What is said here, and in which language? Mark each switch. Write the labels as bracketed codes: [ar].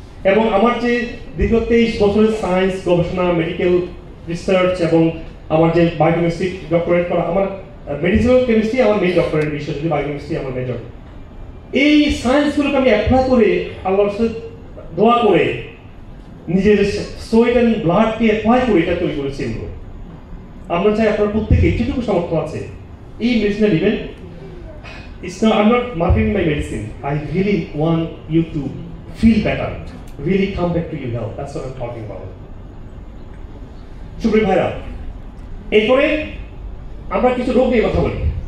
[bn] এবং আমার যে দীর্ঘ 23 বছরের সায়েন্স গবেষণা, মেডিকেল রিসার্চ, এবং আমার যে বায়োকেমিস্ট্রি ডক্টরেট করা, আমার মেডিসিনাল কেমিস্ট্রি আমার মেইন ডক্টরেট বিষয়, যদি বায়োকেমিস্ট্রি আমার মেজর, এই সায়েন্সগুলোকে আমি অ্যাপ্লাই করে আল্লাহর সাথে দোয়া করে নিজের সোয়েট অ্যান্ড ব্লাডকে অ্যাপ্লাই করে এটা তৈরি করেছি এগুলো। আমরা চাই আপনার প্রত্যেকে যেটুকু সামর্থ্য আছে এই মেডিসিনটা নেবেন। [en] I'm not marketing my medicine. I really want you to feel better, really come back to your health. That's what I'm talking about. [bn] সুপ্রিয় ভাইরা, এরপরে আমরা কিছু রোগ নিয়ে কথা বলি।